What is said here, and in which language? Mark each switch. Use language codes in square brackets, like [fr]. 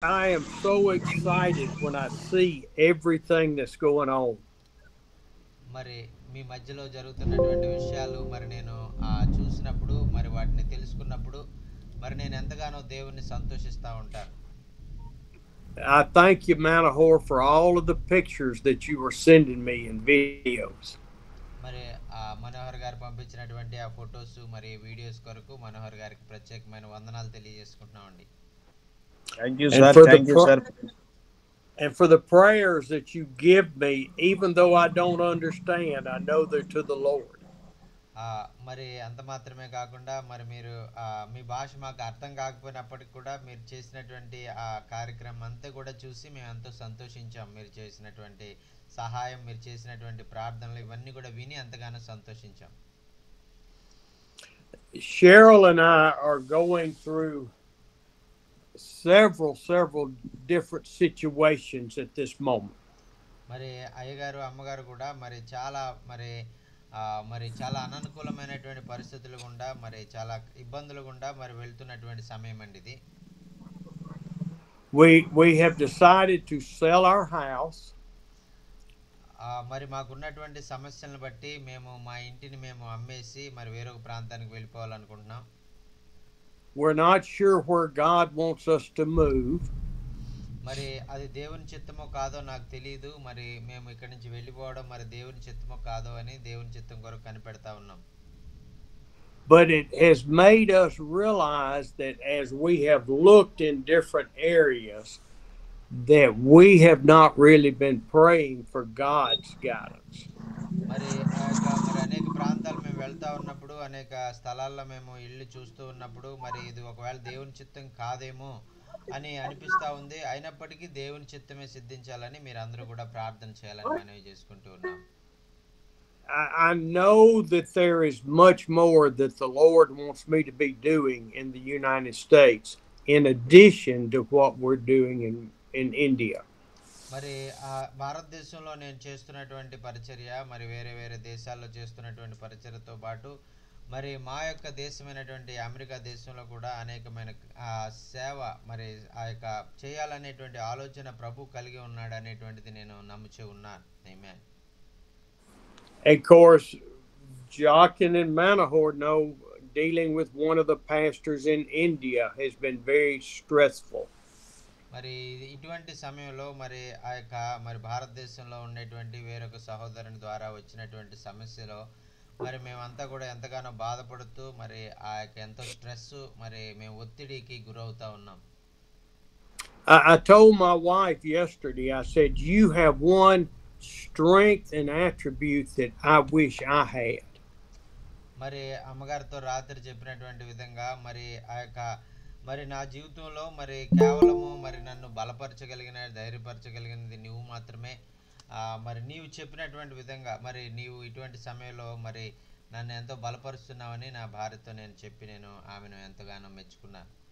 [en] I am so excited when I see everything that's going on. [te] మరి మీ మధ్యలో జరుగుతున్నటువంటి విషయాలు మరి నేను చూసినప్పుడు మరి వాటిని తెలుసుకున్నప్పుడు మరి నేను ఎంతగానో దేవుణ్ణి సంతోషిస్తూ ఉంటాను. [en] I thank you, Manahor, for all of the pictures that you were sending me and videos. [te] మరి మనోహర్ గారు పంపించినటువంటి ఆ ఫొటోస్ మరి వీడియోస్ కొరకు మనోహర్ గారికి ప్రత్యేకమైన వందనాలు తెలియజేసుకుంటున్నామండి. [en] Thank you, And sir. for the Thank you, sir. and for the prayers that you give me, even though I don't understand, I know they're to the Lord. [te] మరి అంత మాత్రమే కాకుండా మరి మీరు మీ భాష మాకు అర్థం కాకపోయినప్పటికి కూడా మీరు చేసినటువంటి ఆ కార్యక్రమం అంతా కూడా చూసి మేము ఎంతో సంతోషించాం. మీరు చేసినటువంటి సహాయం, మీరు చేసినటువంటి ప్రార్థనలు ఇవన్నీ కూడా విని ఎంతగానో సంతోషించాం. [en] Cheryl and I are going through several different situations at this moment. [te] మరి అయ్యగారు అమ్మగారు కూడా మరి చాలా మరి మరి చాలా అననుకూలమైనటువంటి పరిస్థితులు గుండా మరి చాలా ఇబ్బందులు గుండా మరి వెళ్తున్నటువంటి సమయం అండి ఇది. [en] We have decided to sell our house. [te] మరి మాకున్నటువంటి సమస్యలను బట్టి మేము మా ఇంటిని మేము అమ్మేసి మరి వేరొక ప్రాంతానికి వెళ్ళిపోవాలనుకుంటున్నాం. [en] We're not sure where God wants us to move. [te] మరి అది దేవుని చిత్తమో కాదో నాకు తెలియదు. మరి మేము ఇక్కడి నుంచి వెళ్ళిపోవడం మరి దేవుని చిత్తమో కాదో అని దేవుని చిత్తం కొరకు కనిపెడతా ఉన్నాం. [en] But it has made us realize that as we have looked in different areas, that we have not really been praying for God's guidance. [te] మరి ఆ యొక్క మరి అనేక ప్రాంతాలు మేము వెళ్తా ఉన్నప్పుడు అనేక స్థలాల్లో మేము ఇల్లు చూస్తూ ఉన్నప్పుడు మరి ఇది ఒకవేళ దేవుని చిత్తం కాదేమో అని అనిపిస్తూ ఉంది. అయినప్పటికీ దేవుని చిత్తమే సిద్ధించాలని మీరు అందరూ కూడా ప్రార్థన చేయాలని మనవి చేసుకుంటూ ఉన్నాం. [en] I know that there is much more that the Lord wants me to be doing in the United States, in addition to what we're doing in India. [te] మరి భారతదేశంలో నేను చేస్తున్నటువంటి పరిచర్య మరి వేరే వేరే దేశాల్లో చేస్తున్నటువంటి పరిచర్యతో పాటు మరి మా యొక్క దేశమైనటువంటి అమెరికా దేశంలో కూడా అనేకమైన సేవ మరి ఆ యొక్క చేయాలనేటువంటి ఆలోచన ప్రభు కలిగి ఉన్నాడు అనేటువంటిది నేను నమ్ముచూ ఉన్నాను. ఆమేన్. [en] Of course, Jockin and Manahor know dealing with one of the pastors in India has been very stressful. [te] మరి ఇటువంటి సమయంలో మరి ఆ యొక్క మరి భారతదేశంలో ఉండేటువంటి వేరొక సహోదరుని ద్వారా వచ్చినటువంటి సమస్యలో మరి మేమంతా కూడా ఎంతగానో బాధపడుతూ మరి ఆ యొక్క ఎంతో స్ట్రెస్ మరి మేము ఒత్తిడికి గురవుతా ఉన్నాం. [en] I told my wife yesterday, I said, you have one strength and attribute that I wish I had. [te] మరి అమ్మగారితో రాత్రి చెప్పినటువంటి విధంగా మరి ఆ యొక్క మరి నా జీవితంలో మరి కేవలము మరి నన్ను బలపరచగలిగిన ధైర్యపరచగలిగినది నువ్వు మాత్రమే. మరి నీవు చెప్పినటువంటి విధంగా మరి నీవు ఇటువంటి సమయంలో మరి నన్ను ఎంతో బలపరుస్తున్నావని నా భార్యతో నేను చెప్పి నేను ఆమెను ఎంతగానో మెచ్చుకున్నాను.